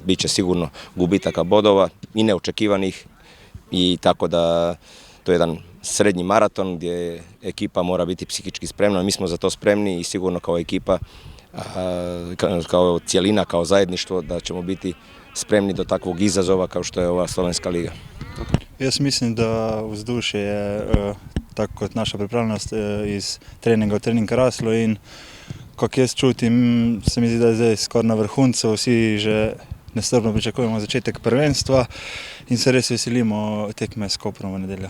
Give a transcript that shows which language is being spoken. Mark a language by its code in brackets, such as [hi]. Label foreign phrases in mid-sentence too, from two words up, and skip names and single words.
[bs] Biće sigurno gubitaka bodova i neočekivanih, i tako da to je jedan srednji maraton gdje ekipa mora biti psihički spremna. Mi smo za to spremni i sigurno kao ekipa, kao cjelina, kao zajedništvo, da ćemo biti spremni do takvog izazova kao što je ova Slovenska liga. [sl] Jaz mislim, da vzdušje je tako kot naša pripravljenost iz treninga v trening raslo, in kako jaz čutim, se mi zdi, da je zdaj skoraj na vrhuncu, vsi že nestrpno pričakujemo začetek prvenstva in se res veselimo tekme s Koprom v nedeljo.